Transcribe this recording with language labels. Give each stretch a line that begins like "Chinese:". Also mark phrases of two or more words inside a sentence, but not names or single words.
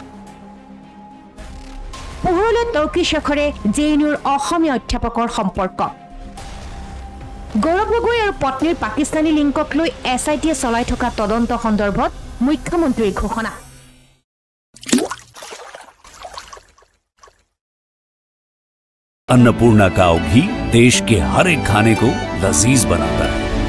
Assamese: পোহৰলৈ তৰ্কি শেখৰে JNUৰ অসমীয়া অধ্যাপকৰ সম্পৰ্ক গৌৰৱ গগৈ আৰু পত্নীৰ পাকিস্তানী লিংকক লৈ SITয়ে চলাই থকা তদন্ত সন্দৰ্ভত মুখ্যমন্ত্ৰীৰ ঘোষণা
Hindi: अन्नपूर्णा काव घी देश के हर एक खाने को लजीज बनाता है।